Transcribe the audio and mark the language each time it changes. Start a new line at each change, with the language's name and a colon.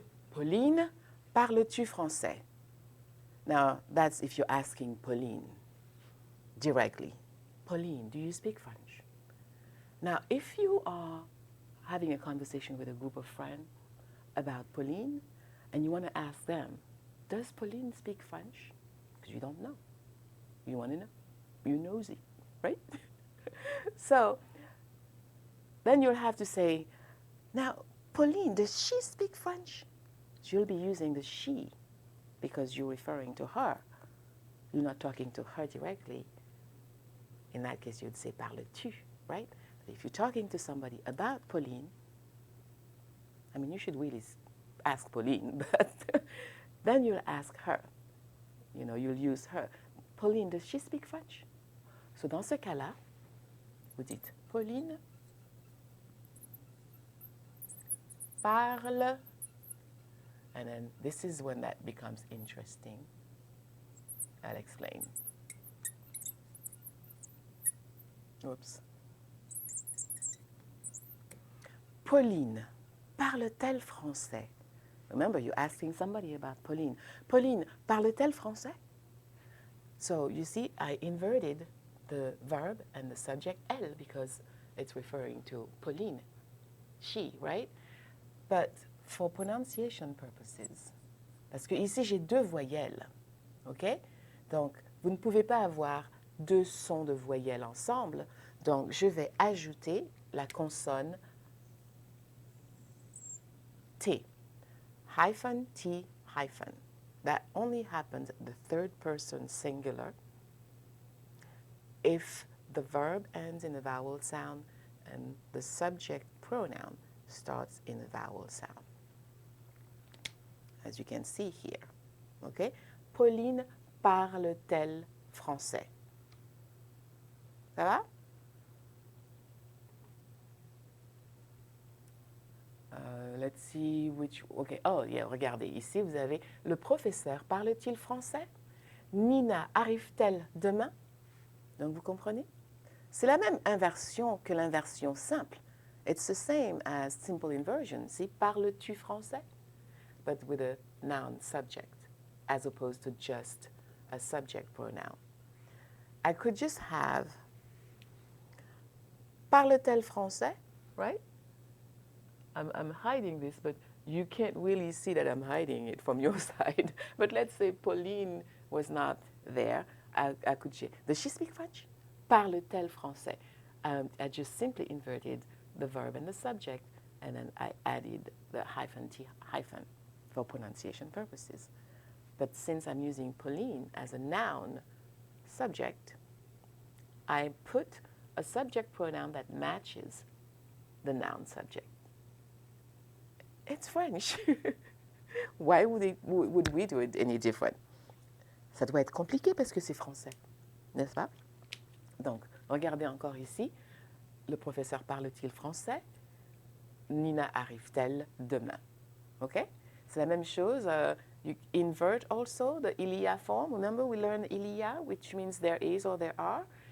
French: Pauline, parles-tu français?
English: Now, that's if you're asking Pauline directly. Pauline, do you speak French? Now, if you are having a conversation with a group of friends about Pauline, and you want to ask them, does Pauline speak French? Because you don't know. You want to know. You're nosy, right? So then you'll have to say, now, Pauline, does she speak French? So you'll be using the she because you're referring to her. You're not talking to her directly. In that case, you'd say parles-tu, right? But if you're talking to somebody about Pauline, I mean, you should really ask Pauline, but then you'll ask her. You know, you'll use her. Pauline, does she speak French?
French: So dans ce cas-là, vous dites, Pauline parle
English: And then this is when that becomes interesting. I'll explain. Oops.
French: Pauline, parle-t-elle français?
English: Remember, you're asking somebody about Pauline.
French: Pauline, parle-t-elle français?
English: So you see, I inverted the verb and the subject elle because it's referring to Pauline, she, right? But for pronunciation purposes,
French: parce que ici j'ai deux voyelles, ok? Donc, vous ne pouvez pas avoir deux sons de voyelles ensemble, donc je vais ajouter la consonne T, hyphen T hyphen.
English: That only happens the third person singular if the verb ends in a vowel sound and the subject pronoun starts in a vowel sound. As you can see here, okay?
French: Pauline parle-t-elle français? Ça va?
English: Let's see which, okay, oh yeah,
French: regardez, ici vous avez le professeur parle-t-il français? Nina arrive-t-elle demain? Donc vous comprenez? C'est la même inversion que l'inversion simple.
English: It's the same as simple inversion. See,
French: parles-tu français?
English: But with a noun subject as opposed to just a subject pronoun. I could just have
French: parle-t-elle français,
English: right? I'm hiding this, but you can't really see that I'm hiding it from your side. But let's say Pauline was not there. I could say, does she speak French?
French: Parle-t-elle français?
English: I just simply inverted the verb and the subject, and then I added the hyphen T hyphen for pronunciation purposes. But since I'm using Pauline as a noun subject, I put a subject pronoun that matches the noun subject. It's French. Why would we do it any different?
French: Ça doit être compliqué parce que c'est français, n'est-ce pas? Donc, regardez encore ici. Le professeur parle-t-il français? Nina arrive-t-elle demain? OK? C'est la même chose.
English: You invert also the il y a form. Remember we learned il y a, which means there is or there are.